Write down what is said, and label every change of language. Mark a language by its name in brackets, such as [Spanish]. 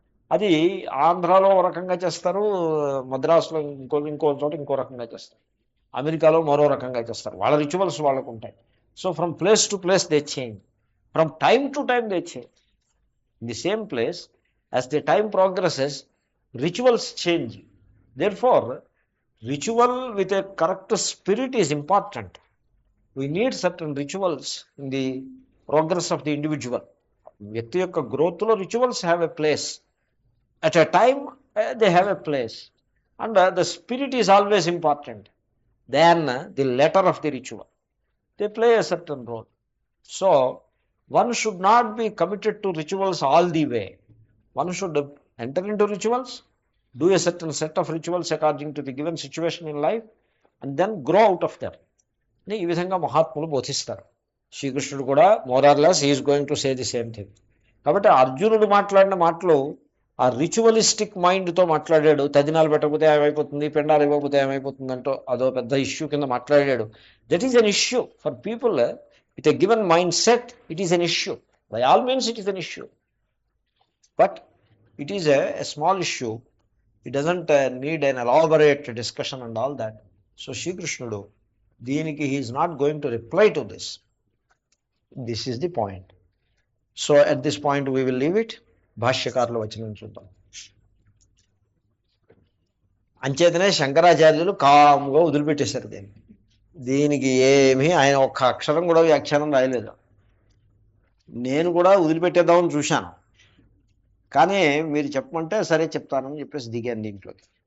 [Telugu] అది ఆంధ్రాలో ఒక రకంగా చేస్తారు, మద్రాసులో ఇంకో చోట ఇంకో రకంగా చేస్తారు, అమెరికాలో మరో రకంగా చేస్తారు. వాళ్ళ రిచువల్స్ వాళ్ళకు ఉంటాయి. [English] So from place to place they change, from time to time they change. In the same place, as the time progresses, rituals change. Therefore, ritual with a correct spirit is important. We need certain rituals in the progress of the individual. [Telugu] వ్యక్తి యొక్క గ్రోత్లో [English] Rituals have a place. At a time they have a place. And the spirit is always important than the letter of the ritual. They play a certain role. So one should not be committed to rituals all the way. One should enter into rituals, do a certain set of rituals according to the given situation in life, and then grow out of them. [Telugu] ఈ విధంగా మహాత్ములు బోధిస్తారు. శ్రీకృష్ణుడు కూడా [English] More or less is going to say the same thing. [Telugu] కాబట్టి అర్జునుడు మాట్లాడిన మాటలు ఆ రిచువలిస్టిక్ మైండ్తో మాట్లాడాడు. తదినాలు పెట్టకపోతే ఏమైపోతుంది, పెండాలు ఇవ్వకపోతే ఏమైపోతుంది అంటూ అదో పెద్ద ఇష్యూ కింద మాట్లాడాడు. [English] That is an issue for people. With a given mindset, it is an issue. By all means, it is an issue. But it is a small issue. It doesn't need an elaborate discussion and all that. So, Shri Krishnudu, Deeniki, he is not going to reply to this. This is the point. So, at this point, we will leave it. [Telugu] Bhashyakarlu vachanam chuddam. అంచేతనే శంకరాచార్యులు కామ్గా వదిలిపెట్టేశారు దీన్ని. దీనికి ఏమీ ఆయన ఒక్క అక్షరం కూడా వ్యాఖ్యానం రాయలేదు. నేను కూడా వదిలిపెట్టేద్దామని చూశాను, కానీ మీరు చెప్పమంటే సరే చెప్తానని చెప్పేసి దిగాను దీంట్లోకి.